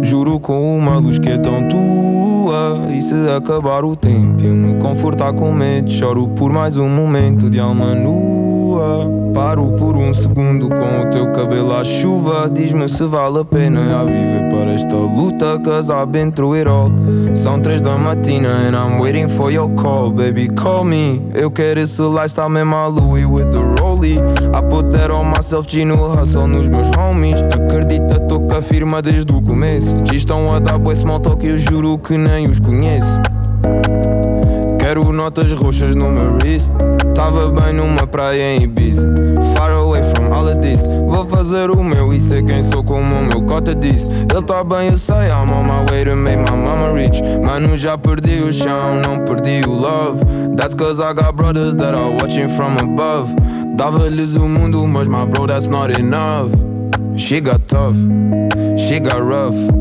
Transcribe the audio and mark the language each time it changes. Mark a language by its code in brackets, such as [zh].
[pt] Juro com uma luz que é tão tua. E se acabar o tempo e eu me confortar com medo, choro por mais um momento de alma nua. Paro por um segundo com o teu cabelo à chuva. Diz-me se vale a pena já viver para esta luta. Casar entre o herói. São 3 da matina [en] and I'm waiting for your call. Baby, call me. [pt] Eu quero esse lifestyle mesmo a [en] Louis with the Rollie. I put that on myself, G no hustle [pt] nos meus [en] homies. [pt] Acredita, tô com a firma desde o começo. G estão a dar bué small talk, eu juro que nem os conheço. Quero notas roxas no meu wrist. Tava bem numa praia em Ibiza, [en] far away from all of this. [pt] Vou fazer o meu e sei quem sou como o meu cota disse. Ele tá bem, eu sei, [en] I'm on my way to make my mama rich. [pt] Mano, já perdi o chão, não perdi o love. [en] That's 'cause I got brothers that are watching from above. [pt] Dava-lhes o mundo, mas [en] my bro, that's not enough. She got tough, she got rough.